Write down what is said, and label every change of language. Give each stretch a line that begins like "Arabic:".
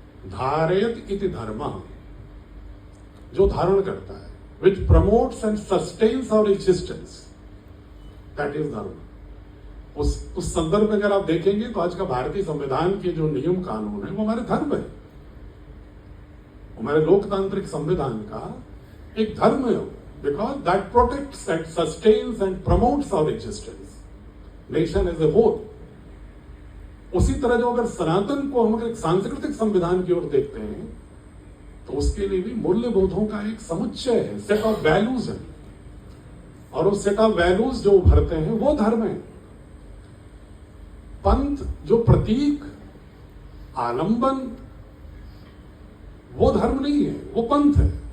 Sanskrit: धारयत इति धर्मः,
Hindi: जो धारण करता है,
English: which promotes and sustains our existence,
Hindi: that is धर्म। उस संदर्भ में अगर आप देखेंगे तो आज का भारतीय संविधान के जो नियम कानून है वो हमारे धर्म है। हमारे लोकतांत्रिक संविधान का एक धर्म है।
English: because that protects and sustains and promotes our existence, nation as a whole.
Hindi: उसी तरह जो अगर सनातन को हम अगर एक सांस्कृतिक संविधान की ओर देखते हैं तो उसके लिए भी मूल्यबोधों का एक समुच्चय है,
English: set of values
Hindi: है, और वो सेट ऑफ वैल्यूज जो उभरते हैं वो धर्म है। पंथ जो प्रतीक आलंबन वो धर्म नहीं है, वो पंथ है।